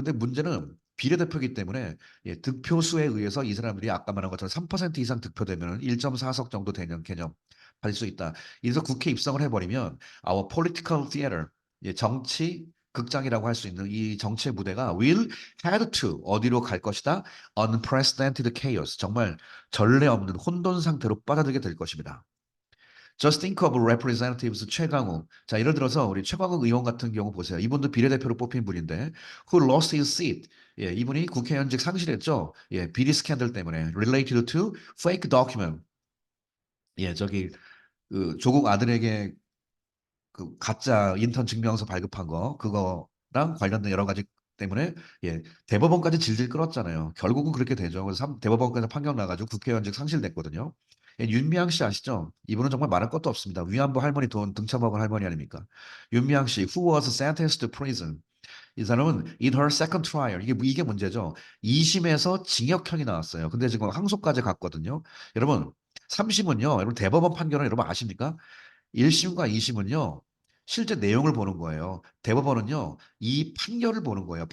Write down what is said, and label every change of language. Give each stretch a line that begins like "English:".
Korean: 근데 문제는 비례대표이기 때문에 득표수에 의해서 이 사람들이 아까 말한 것처럼 3% 이상 득표되면 1.4석 정도 되는 개념 가질 수 있다. 이래서 국회 입성을 해버리면
English: our political theater
Korean: 정치 극장이라고 할 수 있는 이 정치의 무대가
English: will head to
Korean: 어디로 갈 것이다.
English: unprecedented chaos
Korean: 정말 전례 없는 혼돈 상태로 빠져들게 될 것입니다.
English: Just think of representatives 최강욱.
Korean: 자, 예를 들어서 우리 최강욱 의원 같은 경우 보세요. 이분도 비례대표로 뽑힌 분인데
English: who lost his seat.
Korean: 이분이 국회의원직 상실했죠. 비리 스캔들 때문에
English: related to fake document.
Korean: 저기 그 조국 아들에게 그 가짜 인턴 증명서 발급한 거 그거랑 관련된 여러 가지 때문에 예, 대법원까지 질질 끌었잖아요. 결국은 그렇게 되죠. 그래서 대법원까지 판결 나가지고 국회의원직 상실됐거든요. 예, 윤미향 씨 아시죠? 이분은 정말 말할 것도 없습니다. 위안부 할머니 돈 등쳐먹은 할머니 아닙니까?
English: 윤미향 씨, who was sentenced to prison.
Korean: 이 사람은
English: in her second trial
Korean: 이게 문제죠. 2심에서 징역형이 나왔어요. 근데 지금 항소까지 갔거든요. 여러분 3심은요. 여러분 대법원 판결은 여러분 아십니까? 1심과 2심은요. 실제 내용을 보는 거예요. 대법원은요. 이 판결을 보는 거예요.